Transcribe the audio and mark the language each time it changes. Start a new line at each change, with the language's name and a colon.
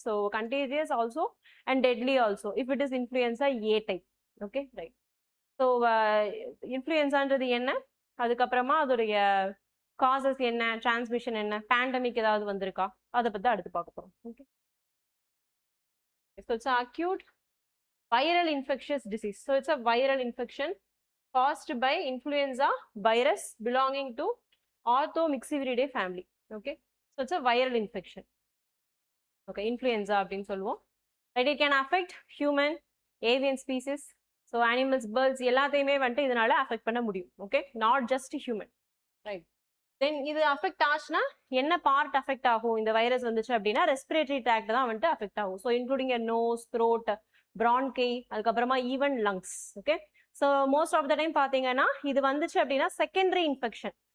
English: So contagious also and deadly also if it is influenza A type. Okay right.
Tamil: So இன்ஃப்ளூயன்சான்றது என்ன, அதுக்கப்புறமா அதோடைய causes என்ன, transmission என்ன, pandemic ஏதாவது வந்திருக்கா, அதை பற்றி அடுத்து பார்க்க போகிறோம்.
English: Okay, so it's acute viral infectious disease. So it's a viral infection caused by influenza virus belonging to Orthomyxiviridae family. Okay, so it's a viral infection.
Tamil: Okay, influenza அப்படினு சொல்லுவோம்.
English: Right, it can affect human, avian species, so animals, birds
Tamil: எல்லாத்தையுமே வந்துட்டு இதனால affect பண்ண முடியும்.
English: Okay, not just human. Right.
Tamil: Then இது affect ஆச்சுன்னா என்ன பார்ட் அஃபெக்ட் ஆகும் இந்த வைரஸ் வந்துச்சு அப்படின்னா, ரெஸ்பிரேட்டரி ட்ராக்ட் தான் வந்துட்டு அஃபெக்ட் ஆகும்.
English: So including nose, throat, bronchi, அதுக்கப்புறமா even lungs. Okay, so most of the time
Tamil: பார்த்தீங்கன்னா இது வந்துச்சு அப்படின்னா
English: Secondary infection.